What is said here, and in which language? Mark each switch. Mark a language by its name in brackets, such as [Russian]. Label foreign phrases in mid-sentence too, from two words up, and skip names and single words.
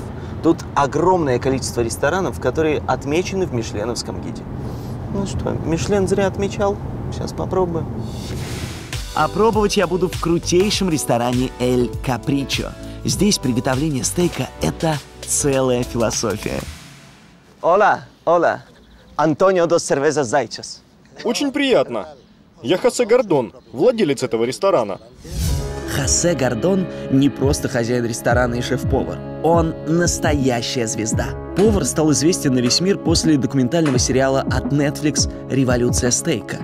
[Russian] Тут огромное количество ресторанов, которые отмечены в мишленовском гиде. Ну что, Мишлен зря отмечал. Сейчас попробуем. А пробовать я буду в крутейшем ресторане «Эль Капричо». Здесь приготовление стейка – это целая философия. [Spanish] Hola, hola. Антонио dos Cervezas Zaychas. [Russian] Очень приятно. Я Хосе Гордон, владелец этого ресторана. Хосе Гордон не просто хозяин ресторана и шеф-повар. Он настоящая звезда. Повар стал известен на весь мир после документального сериала от Netflix «Революция стейка».